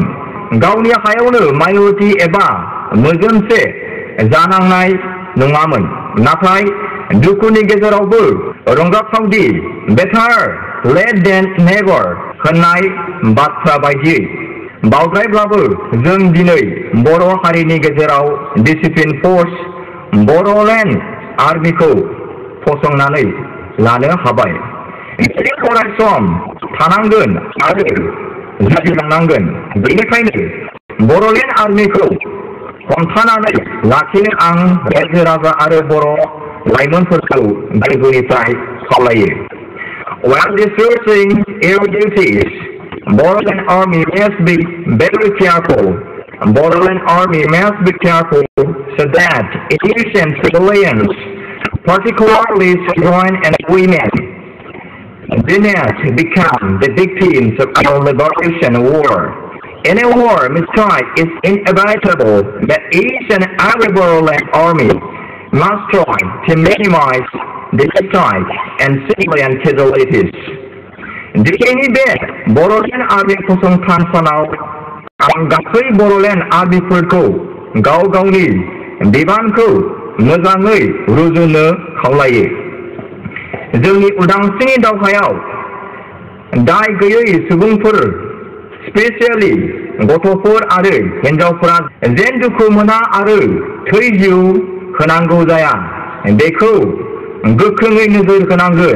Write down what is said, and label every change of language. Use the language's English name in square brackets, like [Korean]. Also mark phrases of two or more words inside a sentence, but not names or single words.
[Bodo] गावनि हायावनो माइनरिटि एबा मोजोमसे जानांनाय नङामोन नाथाय दुखुनि गेजेरावबो रंजाथावदि [English] better late than never [Bodo] होननाय बाथ्रा बायदियै बावद्रायब्लाबो जों दिनै बर' हारिनि गेजेराव [English] disciplined force [Bodo] बर'लेण्ड आर्मिखौ फसंनानै लानो हाबाय अरायसम थानांगोन आरो जुजिलांनांगोन बेनिखायनो बर'लेण्ड आर्मिखौ हमथानानै लाखिनो आं रायजो राजा आरो बर' लाइमोनफोरखौ गोरबोनिफ्राय खावलायो While [English] discharging your duties, Boroland Army must be very careful Borderland Army must be careful so that innocent civilians, particularly children and women, do not become the victims of our liberation war. In a war, mistrust is inevitable, but each and every Borderland Army must try to minimize the mistrust and civilian casualties. [Bodo] दिनैनि बे बर'लेण्ड आर्मि फसंथान सानाव आं गासै बर'लेण्ड आर्मिफोरखौ गाव गावनि बिबानखौ मोजाङै रुजुनो खावलायो। जोंनि उदांस्रिनि दावहायाव दाय गैयै सुबुंफोर, स्पेसियेलि गथ'फोर आरो हिनजावफोरा जेन दुखु मोना आरो थै जिउ होनांगौ जाया, बेखौ गोख्रोङै नोजोर होनांगोन।